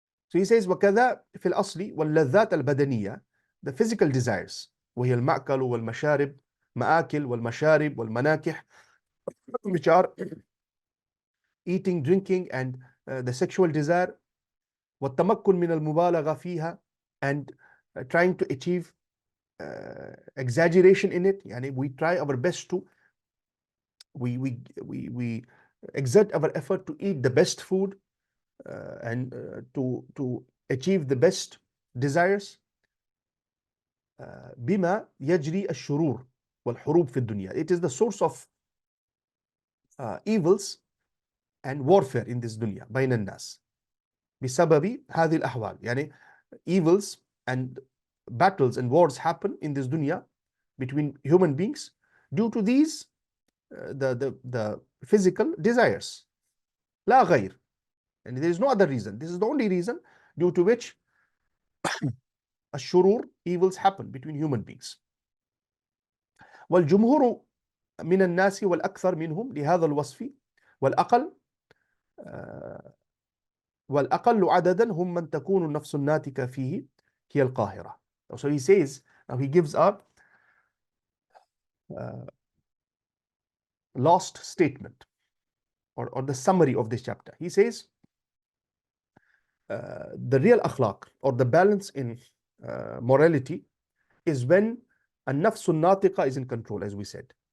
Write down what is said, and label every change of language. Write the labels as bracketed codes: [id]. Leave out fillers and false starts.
[en] So he says [ar] وَكَذَا فِي الْأَصْلِ وَاللَّذَّاتَ الْبَدَنِيَّة, [en] the physical desires, [ar] وهي المأكل والمشارب, مآكل والمشارب والمناكح, [en] which are eating, drinking, and the sexual desire, [ar] والتمكن من المبالغة فيها, [en] and trying to achieve exaggeration in it. Yani we try our best to we exert our effort to eat the best food and to achieve the best desires. [ar] بما يجري الشرور والحروب في الدنيا. [en] It is the source of evils and warfare in this dunya [ar] بين الناس بسبب هذه الأحوال. يعني [en] evils and battles and wars happen in this dunya between human beings due to these the physical desires. [ar] لا غير. [en] And there is no other reason. This is the only reason due to which [ar] الشرور, [en] evils, happen between human beings. [ar] والجمهور من الناس والأكثر منهم لهذا الوصف والأقل عددا هم من تكون النفس الناتجة فيه هي القاهرة. [en] So he says, now he gives up last statement or the summary of this chapter. He says the real akhlaq or the balance in morality is when [ar] النفس الناطقة [en] is in control, as we said.